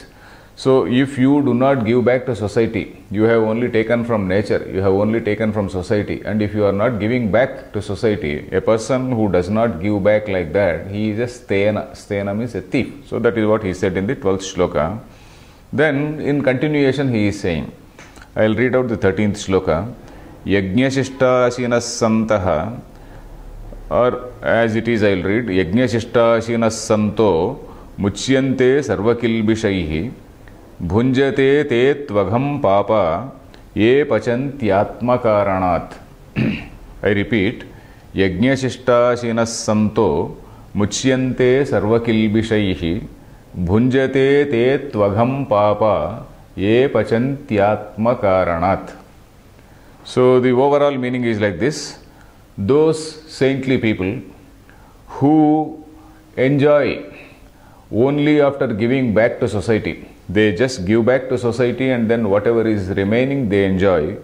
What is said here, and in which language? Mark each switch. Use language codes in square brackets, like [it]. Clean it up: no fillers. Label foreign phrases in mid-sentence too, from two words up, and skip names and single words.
[en] So if you do not give back to society, you have only taken from nature, you have only taken from society, and if you are not giving back to society, a person who does not give back like that, he is a sthena. Sthena means a thief. So that is what he said in the 12th shloka. Then in continuation he is saying, I will read out the 13th shloka. [sa] यज्ञशिष्ट सन्तः, [en] or as it is I will read, [sa] यज्ञशिष्ट सन्तो मुच्यन्ते सर्वकिल्बिषैः भुञ्जते ते त्वघं पापा ये पचन्त्यात्मकारणात्. [en] I repeat, [sa] यज्ञशिष्ट सन्तो मुच्यन्ते सर्वकिल्बिषैः भुञ्जते ते त्वघं पापा ये पचन्त्यात्मकारणात्. [en] So the overall meaning is like this. Those saintly people who enjoy only after giving back to society, they just give back to society and then whatever is remaining they enjoy.